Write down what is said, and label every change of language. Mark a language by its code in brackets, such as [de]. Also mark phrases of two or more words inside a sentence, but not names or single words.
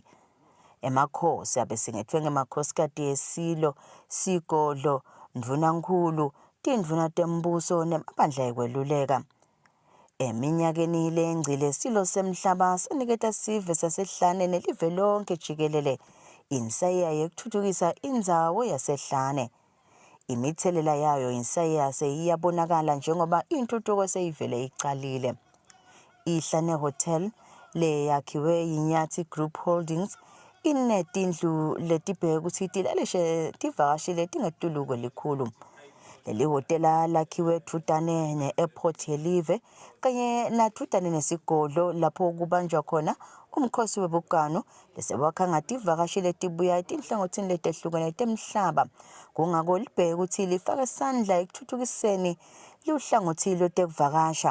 [ss] Emakhosi abesingethwe ngemakhosikazi esilo, sigodlo, ndvunankulu, tindvuna tembuso nemabandla ekweluleka. Eminyakeni lengcile silo semhlaba siniketa sive saseHlane nelive lonke jikelele insaya yekuthuthukisa indzawo yaseHlane. Imithelela yayo insayensi iyabonakala njengoba intuthuko seyivele icalile. Ihlane Hotel le yakhiwe yiNyathi Group Holdings inetindlu letibheka ukuthi tilalishe tivakashi letingetuluko likhulu. Leli hotela lakhiwe thutane ne-airport yelive kanye nathutane nesigodlo lapho kubanjwa khona umkhosi webukano lesewakha ngativakashi letibuya etinhlangothini letehlukene temhlaba. Kungako libheka ukuthi lifaka isandla ekuthuthukiseni luhlangothi lwetekuvakasha.